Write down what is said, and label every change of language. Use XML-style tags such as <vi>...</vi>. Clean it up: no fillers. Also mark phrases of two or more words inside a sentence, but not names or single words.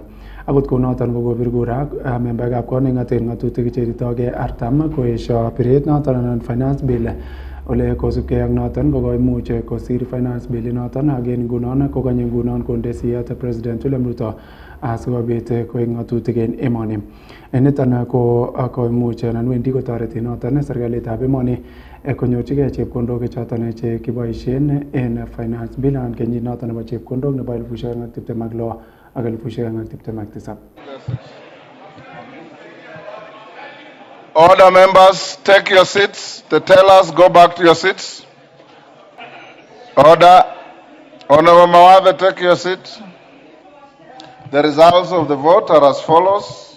<kln>Akot kounoton ko kobir kura membaekab kot neng'oten ng'atutik chetetoge 40 koesio biret noton anan</kln> <en>finance bill</en> <kln>ole kosubkei ak noton ko koimuch kosir</kln> <en>finance bill</en> <kln>noton ak en ngunon kokanye ngunon konde siyet President William Ruto asikobit koik ng'atutik en emoni. Niton ko koimuch anan wendi kotoreti noton serikalitab emoni konyorchigei chepkondok choton chekiboisien en</kln> <en>finance bill</en> <kln>anan kenyit noton nebo chepkondok nebo 2026 ak 2027.</kln> <en>Order, members, take your seats. The tellers, go back to your seats. Order. Honorable Mawathe, take your seat. The results of the vote are as follows.</en>